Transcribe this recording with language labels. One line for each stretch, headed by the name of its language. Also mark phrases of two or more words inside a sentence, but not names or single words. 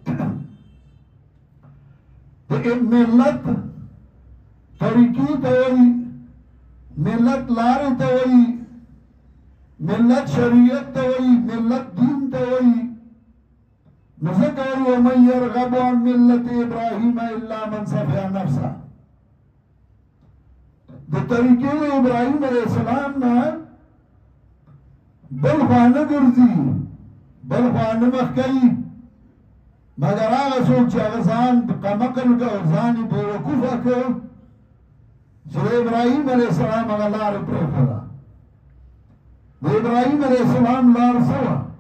Pashto: د ملت طریقې ته وایي ملت لارې ته وایي ملت شریعت ته وایي ملت دین ته وایي نو ځکه وایي
Arabic: ومن یرغب عن ملت ابراهیم الا من سفه نفسه
Pashto: د طریقې د ابراهیم علیه السلام نه بل خوا نه ګرځي بل خوا نه مخ کوي مگر هغه څوک چې هغه ځان کمقل کړه او ځان یې بېوقوفه کړ چې د ابراهیم علیه السلام هغه لاره پرېښوده د ابراهیم علیه السلام لار څه وه